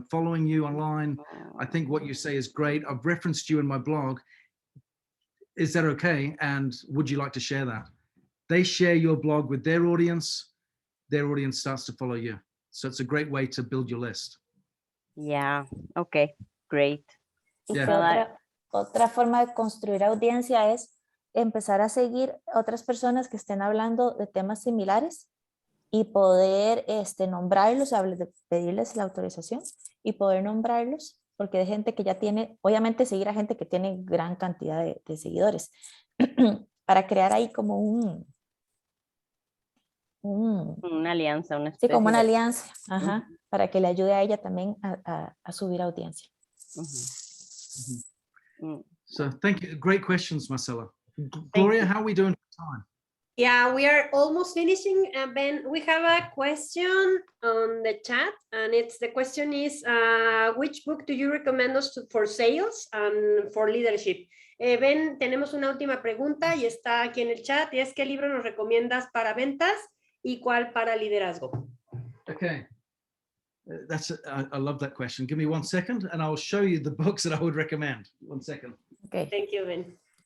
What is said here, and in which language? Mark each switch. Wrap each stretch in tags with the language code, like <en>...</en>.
<en>I'm following you online. I think what you say is great. I've referenced you in my blog. Is that okay? And would you like to share that? They share your blog with their audience starts to follow you. So it's a great way to build your list. Yeah, okay, great. Yeah.</en> <es>Otra forma de construir audiencia es empezar a seguir otras personas que estén hablando de temas similares y poder nombrarlos, pedirles la autorización y poder nombrarlos, porque hay gente que ya tiene, obviamente seguir a gente que tiene gran cantidad de seguidores, para crear ahí como una alianza, sí, como una alianza, para que le ayude a ella también a subir audiencia.</es> <en>So thank you. Great questions, Marcela. Gloria, how are we doing for time? Yeah, we are almost finishing. Ben, we have a question on the chat, and the question is, which book do you recommend us for sales and for leadership?</en> <es>Ben, tenemos una última pregunta y está aquí en el chat, y es ¿qué libro nos recomiendas para ventas y cuál para liderazgo?</es> <en>Okay. I love that question. Give me 1 second and I'll show you the books that I would recommend. 1 second. Okay. Thank you, Ben.</en>